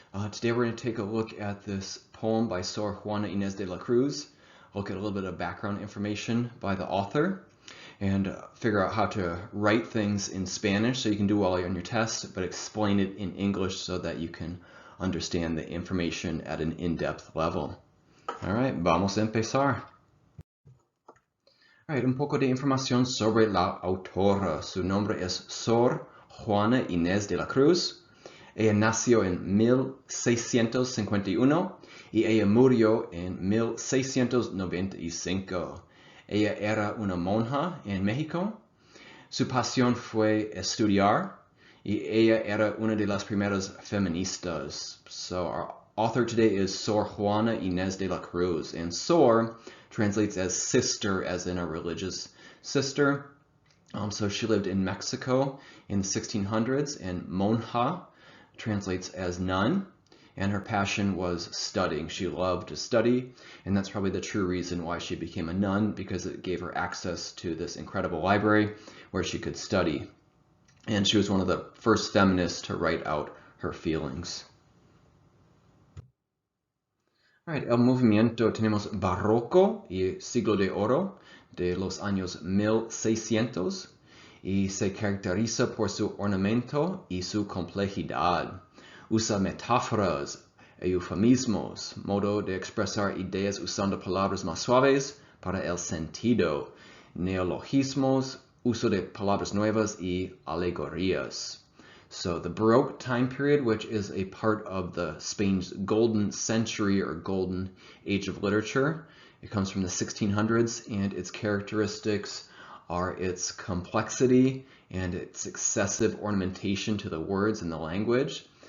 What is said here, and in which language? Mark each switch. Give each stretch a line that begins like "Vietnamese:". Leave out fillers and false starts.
English: Today we're going to take a look at this poem by Sor Juana Inés de la Cruz, look at a little bit of background information by the author, and figure out how to write things in Spanish so you can do well on your test, but explain it in English so that you can understand the information at an in-depth level. All right,
Spanish: vamos a empezar. Un poco de información sobre la autora. Su nombre es Sor Juana Inés de la Cruz. Ella nació en 1651 y ella murió en 1695. Ella era una monja en México. Su pasión fue estudiar y ella era una de las primeras feministas.
English: So our author today is Sor Juana Inés de la Cruz, and Sor translates as sister, as in a religious sister. So she lived in Mexico in the 1600s, and monja translates as nun, and her passion was studying. She loved to study, and that's probably the true reason why she became a nun, because it gave her access to this incredible library where she could study. And she was one of the first feminists to write out her feelings.
Spanish: Right, el movimiento tenemos Barroco y Siglo de Oro de los años 1600 y se caracteriza por su ornamento y su complejidad. Usa metáforas, eufemismos, modo de expresar ideas usando palabras más suaves para el sentido, neologismos, uso de palabras nuevas y alegorías.
English: So the Baroque time period, which is a part of the Spain's golden century or golden age of literature, it comes from the 1600s, and its characteristics are its complexity and its excessive ornamentation to the words and the language.